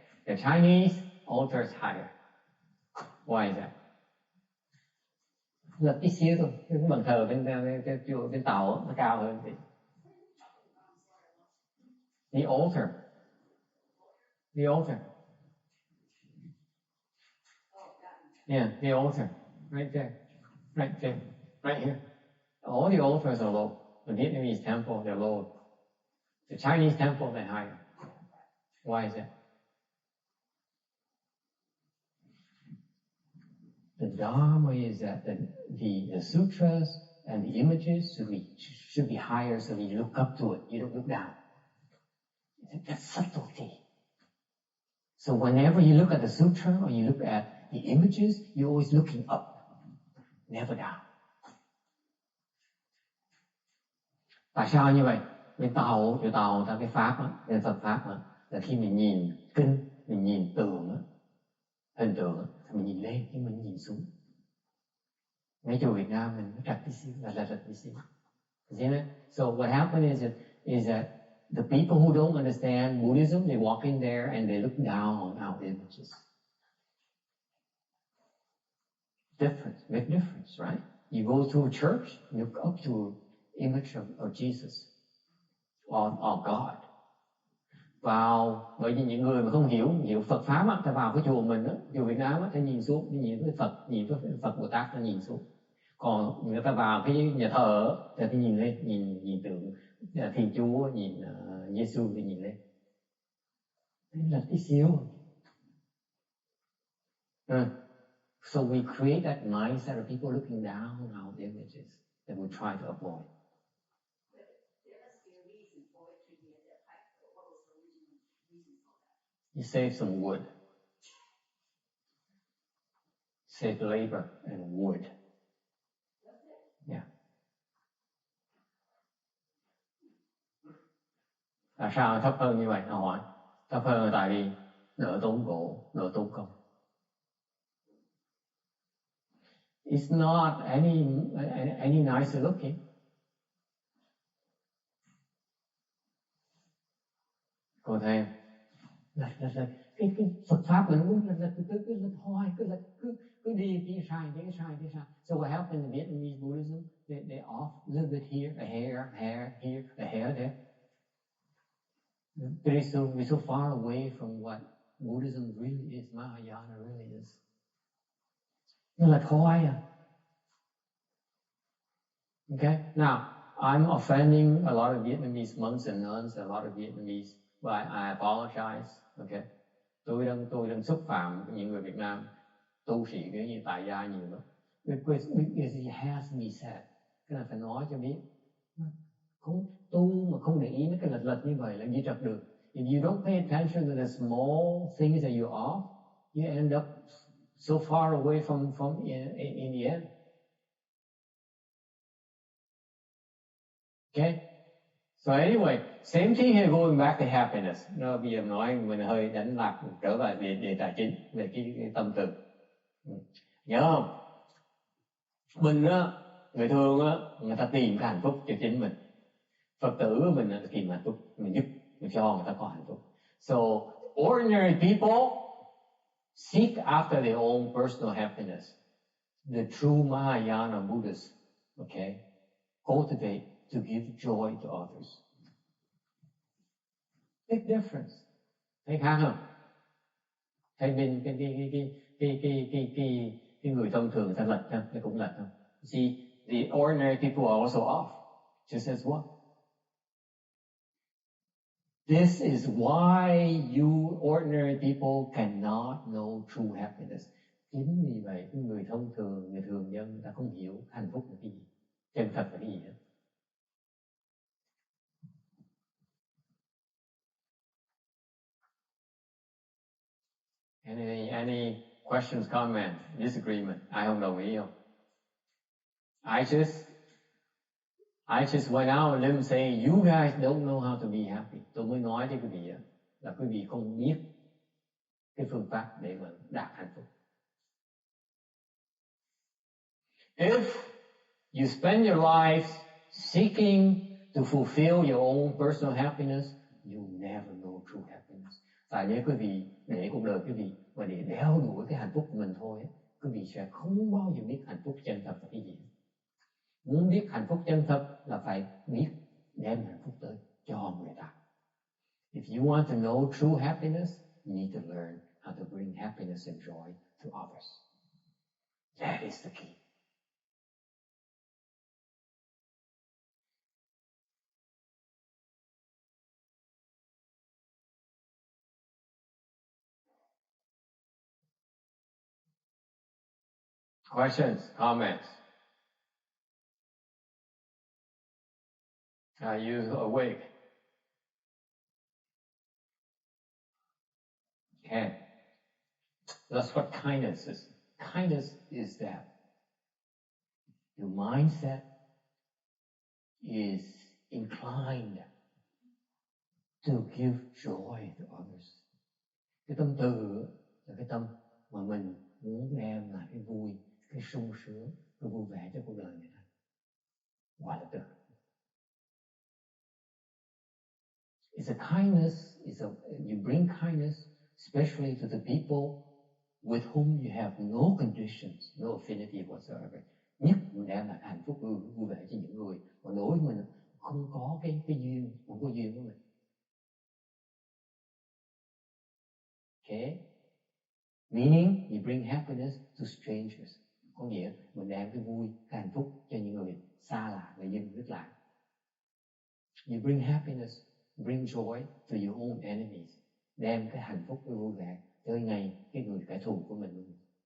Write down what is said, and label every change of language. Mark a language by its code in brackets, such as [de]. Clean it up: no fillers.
[en] The Chinese altar is higher. Why is that? [vi] Là tí xíu thôi, cái bàn thờ bên Tàu nó cao hơn thì. [en] The altar. Yeah, the altar. Right there. Right here. All the altars are low. The Vietnamese temple, they're low. The Chinese temple, they're higher. Why is that? The Dharma is that the sutras and the images should be higher, so that you look up to it, you don't look down. That's subtlety. So whenever you look at the sutra or you look at the images, you're always looking up, never down. [vi] Tại sao như vậy? Bên Tàu ta cái pháp đó, bên Phật pháp đó, là khi mình nhìn kinh, mình nhìn tượng đó, hình tượng đó, mình nhìn lên nhưng mình nhìn xuống. Mấy chùa Việt Nam mình trật tí xíu, là tí xíu. [en] See that? So what happened is that the people who don't understand Buddhism, they walk in there and they look down on our images. Big difference, right? You go to a church, you look up to an image of Jesus or God. [vi] Bởi vì những người mà không hiểu Phật pháp á, ta vào cái chùa mình á, chùa Việt Nam á, ta nhìn xuống, nhìn với Phật Bồ Tát ta nhìn xuống. Còn người ta vào cái nhà thờ thì nhìn lên, nhìn tượng Thiên Chúa, nhìn Giêsu thì nhìn lên. Đấy là tí xíu. [en] So we create that mindset of people looking down on our images that we try to avoid. There must be a reason for it to be at that height. What was the original reason for that? You save some wood. Save labor and wood. Yeah. [vi] Tại sao thấp hơn như vậy? Nó hỏi. Thấp hơn là tại vì đỡ tốn gỗ, đỡ tốn công. [en] It's not any nicer looking. [vi] Cô thấy là cái Phật pháp mình cũng là hoài cứ đi cái sai. [en] So what happened in Vietnamese Buddhism? They off a little bit here, a hair here, a hair there. We're so far away from what Buddhism really is, Mahayana really is. [vi] Nó là thoái à. [en] Okay, now I'm offending a lot of Vietnamese monks and nuns, a lot of Vietnamese, but I apologize. [vi] Okay, tôi đang xúc phạm những người Việt Nam tu sĩ kiểu như tại gia nhiều lắm. [en] Because it has to be said. [vi] Cái này phải nói cho biết. Không tu mà không để ý mấy cái lệch như vậy là gì trật được. [en] If you don't pay attention to the small things that you're off, you end up so far away from in the end. Okay? So anyway, same thing here, going back to happiness. [vi] Nó bây giờ nói mình hơi đánh lạc trở lại về tài chính, về cái tâm từ. Nhớ không? Mình á, người thường á, người ta tìm cái hạnh phúc cho chính mình. Phật tử của mình là tìm hạnh phúc, mình giúp, mình cho người ta có hạnh phúc. [en] So ordinary people seek after their own personal happiness. The true Mahayana Buddhists, okay, cultivate to give joy to others. Big difference. [vi] Thấy khác không? Thấy bên cái người thông thường người ta lệch không? Nó cũng lệch không? [en] See, the ordinary people are also off, just as well. This is why you ordinary people cannot know true happiness. [vi] Chính vì vậy, người thông thường, người thường dân, người ta không hiểu hạnh phúc là cái gì, chân thật là cái gì hết. [en] Any questions, comments, disagreement? [vi] Ai không đồng ý không? [en] I just went out and them saying, you guys don't know how to be happy. [vi] Tôi mới nói với quý vị là quý vị không biết cái phương pháp để mà đạt hạnh phúc. [en] If you spend your life seeking to fulfill your own personal happiness, you never know true happiness. [vi] Tại nếu quý vị để cuộc đời quý vị mà để đeo đuổi cái hạnh phúc của mình thôi, quý vị sẽ không bao giờ biết hạnh phúc chân thật là cái gì. Muốn biết hạnh phúc chân thật là phải biết đem hạnh phúc tới cho người ta. [en] If you want to know true happiness, you need to learn how to bring happiness and joy to others. That is the key. Questions, comments? Are you awake? Okay. That's what kindness is. Kindness is that your mindset is inclined to give joy to others. [vi] Cái tâm từ là cái tâm mà mình muốn đem lại cái vui, cái sung sướng, cái vui vẻ cho cuộc đời người ta. Gọi là từ. [en] It's a kindness, you bring kindness, especially to the people with whom you have no conditions, no affinity whatsoever. [vi] Nhất mình đem lại hạnh phúc vui vẻ cho những người mà đối với mình không có cái duyên, không có duyên với mình. [en] Okay? Meaning, you bring happiness to strangers. [vi] Có nghĩa mình đem cái vui, cái hạnh phúc cho những người xa lạ, người dân nước lạ. [en] You bring happiness, bring joy to your own enemies. [vi] Đem cái hạnh phúc, cái vui vẻ tới ngay cái người kẻ thù của mình luôn.